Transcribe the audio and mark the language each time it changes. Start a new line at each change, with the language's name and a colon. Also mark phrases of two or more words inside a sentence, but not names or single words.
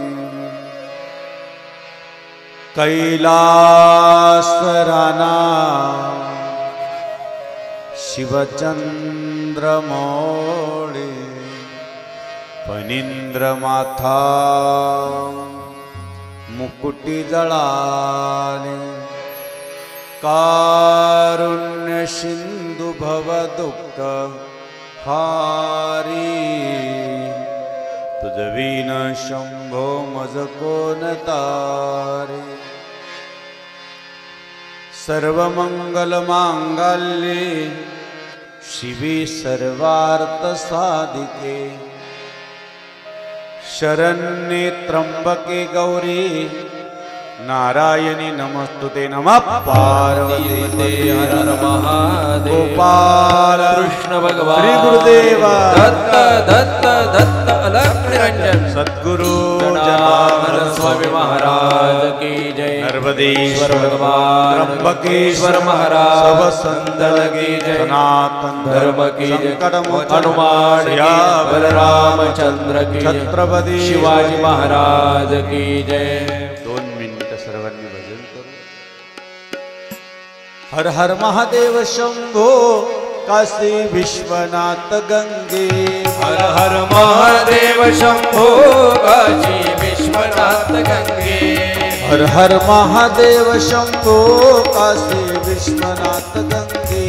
Marathi: कैलासराना शिवचंद्रमौळी फणींद्रमाथा मुकुटी जळाले कारुण्य सिंधु भव दुःख हारी तुझ विन शंभो मज कोण तारे।
Sanskrit: सर्वमंगल मांगल्ये शिवे सर्वार्थ साधिके शरण्ये त्र्यंबके गौरी नारायणी नमस्तुते नमः पार्वती हर हर महादेव
Hindi: गोपाल कृष्ण भगवान श्री गुरुदेव दत्त दत्त दत्त अलग निरंजन सद्गुरु जनार्दन स्वामी महाराज की जय। नर्मदेश्वर भगवान त्र्यंबकेश्वर महाराज सब संतन की जय। सनातन धर्म की जय। संकटमोचन हनुमान की जय। बलरामचंद्र की जय। छत्रपती शिवाजी महाराज की जय।
Marathi: 2 मिनिटं सर्वांनी भजन करू।
Sanskrit: हर हर महादेव शंभो काशी विश्वनाथ गंगे हर हर महादेव शंभो काशी विश्वनाथ गंगे हर हर महादेव शंभो काशी विश्वनाथ गंगे